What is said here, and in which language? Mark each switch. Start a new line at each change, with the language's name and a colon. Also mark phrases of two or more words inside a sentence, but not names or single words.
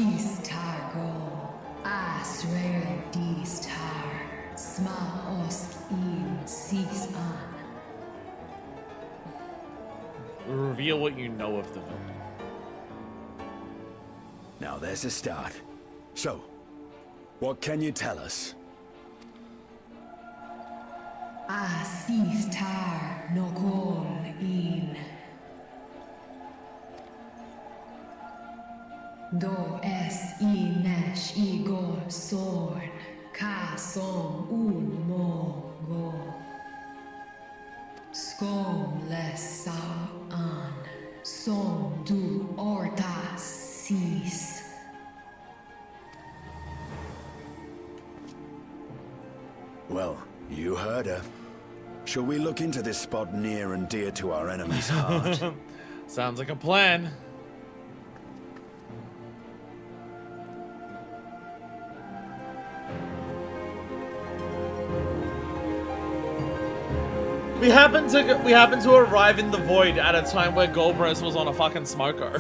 English: Reveal what you know of the villain. Now there's a start. So, what can you tell us? Asiftar nokol in do es inesh igor sorn ka som un mo go skom les sau an som du orta sis. Well, you heard her. Shall we look into this spot near and dear to our enemy's heart? Sounds like a plan. We happen to arrive in the void at a time where Golbez was on a fucking smoker.